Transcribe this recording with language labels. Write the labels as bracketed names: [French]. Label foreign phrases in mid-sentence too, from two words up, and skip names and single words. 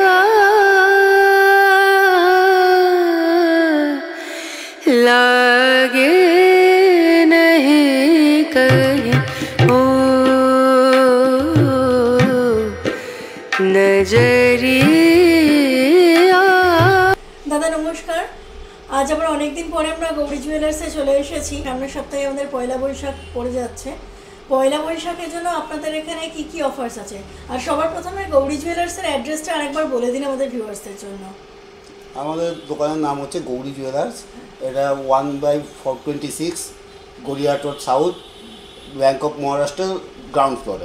[Hindi] लागे नहीं कहीं ओ नजरिया। दादा नमस्कार। [Bangla] आज আবার অনেক দিন পরে আমরা গৌরী জুয়েলার্সে চলে এসেছি। সামনের সপ্তাহে আমাদের পয়লা বৈশাখ পড়ে যাচ্ছে। পয়লা বৈশাখের জন্য আপনাদের এখানে কি কি অফার্স আছে, আর সবার প্রথমে গৌরী জুয়েলার্সের অ্যাড্রেসটা আরেকবার বলে দিন আমাদের ভিউয়ার্সদের জন্য। আমাদের দোকানের নাম হচ্ছে গৌরী জুয়েলার্স। এটা 1/426 গড়িয়াহাট রোড সাউথ, ব্যাংক অফ মহারাষ্ট্র, [English] ground floor.